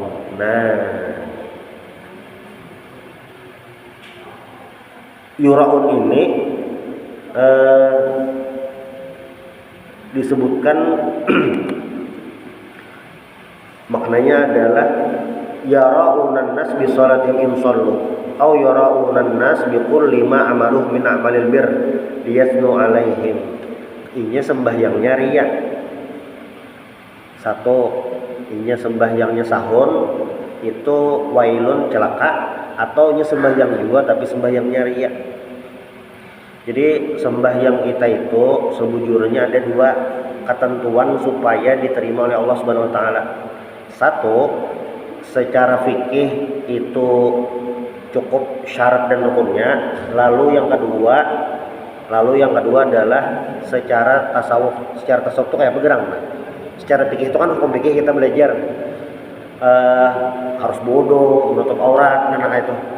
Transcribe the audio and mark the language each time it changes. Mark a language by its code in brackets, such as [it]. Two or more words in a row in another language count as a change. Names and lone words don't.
[ar] Nah, yura'un [id] ini disebutkan maknanya adalah [ar] يراءون الناس بالصلاة إن صلوا أو يراءون الناس بكل ما عملوه من عمل البر ليثنى عليهم. [bjn] Inya sembahyangnya riya. Satu, inya sembahyangnya sahun itu wailun celaka, atau inya sembahyang juga tapi sembahyangnya riya. [id] Jadi sembahyang kita itu sebujurnya ada 2 ketentuan supaya diterima oleh Allah [ar] سبحانه وتعالى. [id] Satu, secara fikih itu cukup syarat dan rukunnya. Lalu yang kedua adalah secara tasawuf. Secara tasawuf itu kayak bergerang. Secara fikih itu kan hukum fikih kita belajar harus bodoh, menutup aurat, dan itu.